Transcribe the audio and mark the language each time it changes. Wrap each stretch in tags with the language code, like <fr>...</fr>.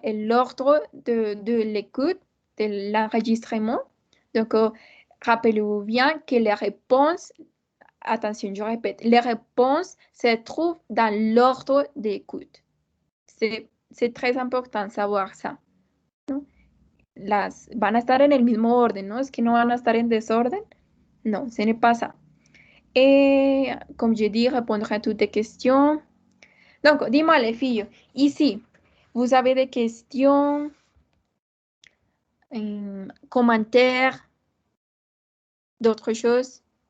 <fr>Et l'ordre de l'écoute, de l'enregistrement. Donc, rappelez-vous bien que les réponses, attention, je répète, les réponses se trouvent dans l'ordre d'écoute. C'est très important de savoir ça, ¿no?</fr> <es>Van a estar en el mismo orden, ¿no? Es que no van a estar en desorden.</es> <fr>Non, ce n'est pas ça. Et comme je dis, répondre à toutes les questions. Donc, dis-moi les filles, ici, vous avez des questions, commentaires, d'autres choses?</fr>